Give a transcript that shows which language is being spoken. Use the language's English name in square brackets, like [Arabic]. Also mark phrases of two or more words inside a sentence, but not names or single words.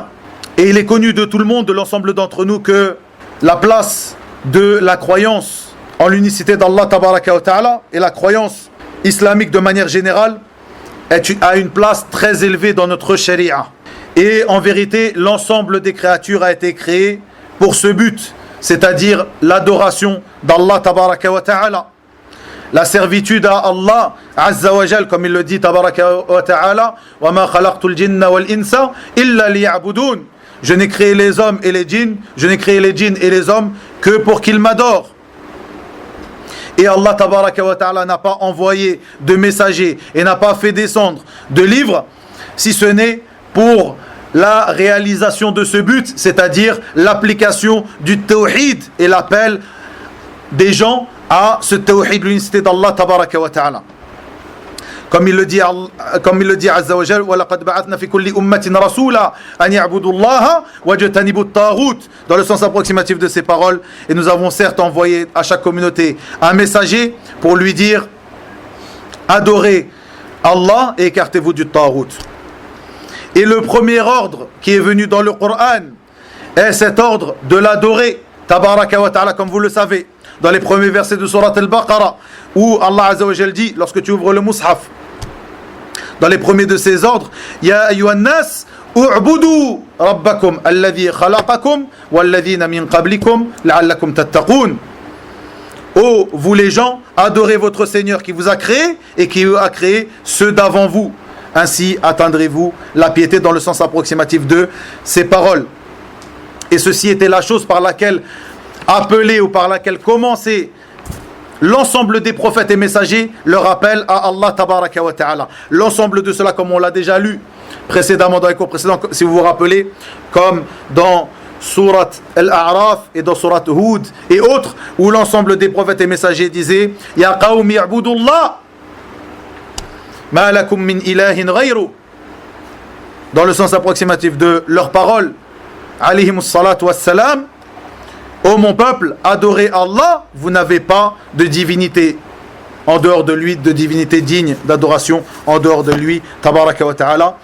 [French] Et il est connu de tout le monde, de l'ensemble d'entre nous, que la place de la croyance en l'unicité d'Allah [Arabic] تبارك وتعالى [French] et la croyance islamique de manière générale a une place très élevée dans notre sharia. Et en vérité, l'ensemble des créatures a été créé pour ce but, c'est-à-dire l'adoration d'Allah [Arabic] تبارك وتعالى, [French] la servitude à Allah [Arabic] عز وجل, [French] comme il le dit [Arabic] تبارك وتعالى, وما خلقت الجن والإنس إلا ليعبدون. [French] Je n'ai créé les hommes et les djinns, je n'ai créé les djinns et les hommes que pour qu'ils m'adorent. Et Allah [Arabic] تبارك وتعالى [French] n'a pas envoyé de messagers et n'a pas fait descendre de livres, si ce n'est pour la réalisation de ce but, c'est-à-dire l'application du tawhid et l'appel des gens à ce tawhid, l'unicité d'Allah [Arabic] تبارك وتعالى. [French] Comme il le dit [Arabic] عز وجل, وَلَقَدْ بَعَثْنَا فِي كُلِّ أُمَّةٍ رَسُولًا أَنْ يَعْبُدُوا اللَّهَ وَاجْتَنِبُوا الطَّاغُوتَ, [French] dans le sens approximatif de ces paroles. Et nous avons certes envoyé à chaque communauté un messager pour lui dire adorez Allah et écartez-vous du Taghut. Et le premier ordre qui est venu dans le Coran est cet ordre de l'adorer, [Arabic] تبارك وتعالى, [French] comme vous le savez, dans les premiers versets de Surat Al-Baqarah, où Allah [Arabic] عز وجل [French] dit, lorsque tu ouvres le Mus'haf, dans les premiers de ces ordres, [Arabic] يا أيها الناس اعبدوا ربكم الذي خلقكم والذين من قبلكم لعلكم تتقون. [French] Oh, vous les gens, adorez votre Seigneur qui vous a créé et qui a créé ceux d'avant vous. Ainsi atteindrez-vous la piété, dans le sens approximatif de ces paroles. Et ceci était la chose par laquelle appeler ou par laquelle commencer l'ensemble des prophètes et messagers leur appel à Allah [Arabic] تبارك وتعالى. [French] L'ensemble de cela, comme on l'a déjà lu précédemment dans les cours précédents, si vous vous rappelez, comme dans Surat Al-A'raf et dans Surat Hud et autres, où l'ensemble des prophètes et messagers disaient [Arabic] يا قوم اعبدوا الله ما لكم من إله غيره, [French] dans le sens approximatif de leurs paroles, [Arabic] عليهم الصلاة والسلام, [French] ô mon peuple, adorez Allah, vous n'avez pas de divinité en dehors de lui, de divinité digne d'adoration en dehors de lui, [Arabic] تبارك وتعالى.